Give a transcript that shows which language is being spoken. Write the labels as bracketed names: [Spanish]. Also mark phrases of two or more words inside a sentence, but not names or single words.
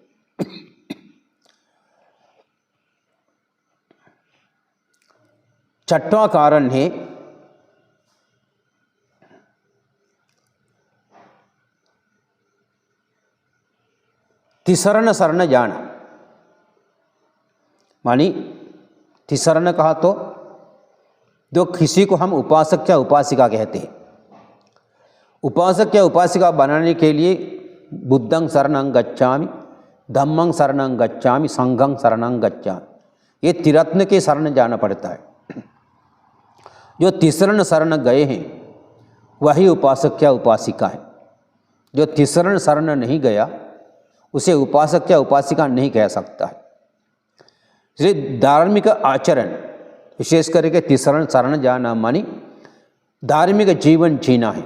[Hindi] छठवां कारण है तिसरण शरण जाना। मानी तिसरण कहा तो जो किसी को हम उपासक या उपासिका कहते हैं, उपासक या उपासिका बनाने के लिए [Pali] बुद्धं शरणं गच्छामि, धम्मं शरणं गच्छामि, संघं शरणं गच्छामि, [Hindi] ये त्रिरत्न के शरण जाना पड़ता है। जो तिसरण शरण गए हैं वही उपासक या उपासिका है। जो तिसरण शरण नहीं गया उसे उपासक या उपासिका नहीं कह सकता है। इसलिए धार्मिक आचरण, विशेष करके तिसरण शरण जाना मानी धार्मिक जीवन जीना है।